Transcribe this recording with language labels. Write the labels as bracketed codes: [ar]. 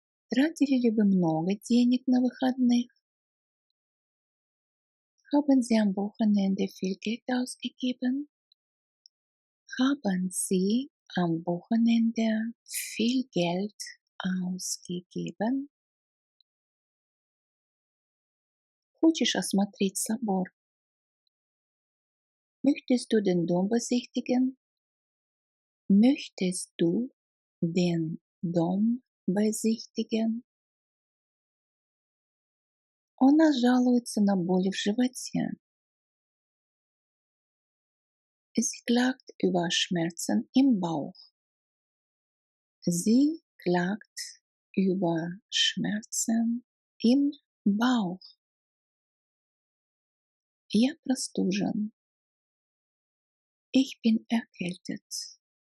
[ru] Тратили ли вы много денег на выходных? [de] Haben Sie am Wochenende viel Geld ausgegeben? Haben Sie am Wochenende viel Geld ausgegeben? [ru] Хочешь осмотреть собор? [de] Möchtest du den Dom besichtigen? Möchtest du den Dom besichtigen? [ru] Она жалуется на боли в животе. [de] Sie klagt über Schmerzen im Bauch. Sie klagt über Schmerzen im Bauch. [ru] Я простужен. [de] Ich bin erkältet.